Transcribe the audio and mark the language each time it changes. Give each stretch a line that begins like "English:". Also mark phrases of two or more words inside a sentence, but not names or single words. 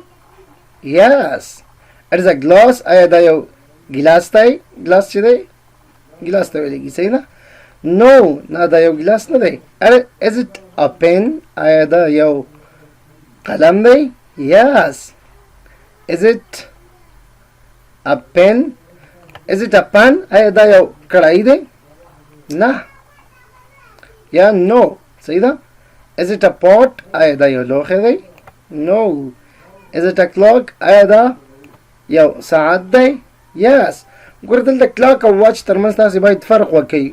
English: یس. it is a glass
Pashto: آیا دا یو ګیلاس دی. ګلاس چې دی ګیلاس ته ویلېږي. صحیح ده. نو نه دا یو ګیلاس نه دی.
English: is it a pen
Pashto: آیا دا یو قلم دی.
English: یس. is it a pen. is it a pan
Pashto: آیا دا یو کړایي دی. نه یا نو. صحیح ده.
English: is it a pot
Pashto: آیا دا یو لوښی دی.
English: نو. is it a clock
Pashto: آیا دا یو ساعت دی.
English: یس.
Pashto: ګوره دلته کلاک او واچ ترمنځ تاسې باید فرق وکړئ.